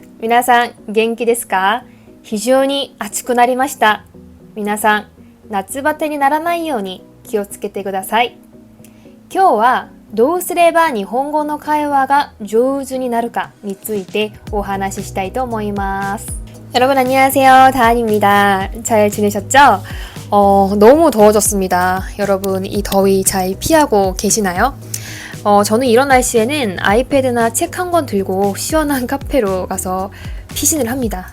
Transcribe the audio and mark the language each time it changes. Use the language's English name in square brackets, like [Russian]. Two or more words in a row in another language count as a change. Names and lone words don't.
[Japanese] 皆さん、元気ですか？非常に暑くなりました。皆さん、夏バテにならないように気をつけてください。今日は、どうすれば日本語の会話が上手になるかについてお話ししたいと思います。 [Korean] 여러분 안녕하세요. 다한입니다. 잘 지내셨죠? 너무 더워졌습니다. 여러분 이 더위 잘 피하고 계시나요? 저는 이런 날씨에는 아이패드나 책 한 권 들고 시원한 카페로 가서 피신을 합니다.